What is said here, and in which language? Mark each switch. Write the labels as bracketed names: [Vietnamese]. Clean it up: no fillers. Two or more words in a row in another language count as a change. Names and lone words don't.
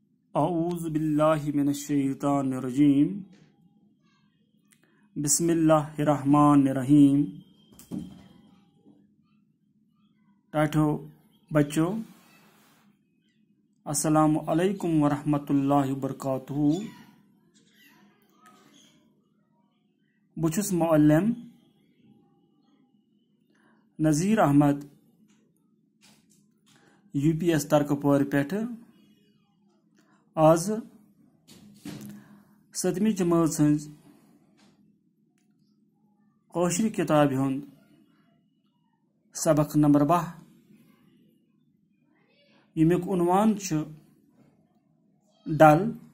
[Arabic] اعوذ باللہ من الشیطان الرجیم بسم اللہ الرحمن الرحیم. [Kashmiri] ٹاٹھو بچو [Arabic] السلام علیکم ورحمۃ اللہ وبرکاتہ. [Kashmiri] بچھس معلم نذیر احمد یو پی ایس ترکپور پہ آز 7 جماعت سنز کوشر کتاب ہند سبق نمبر 12 یمیک عنوان ڈل.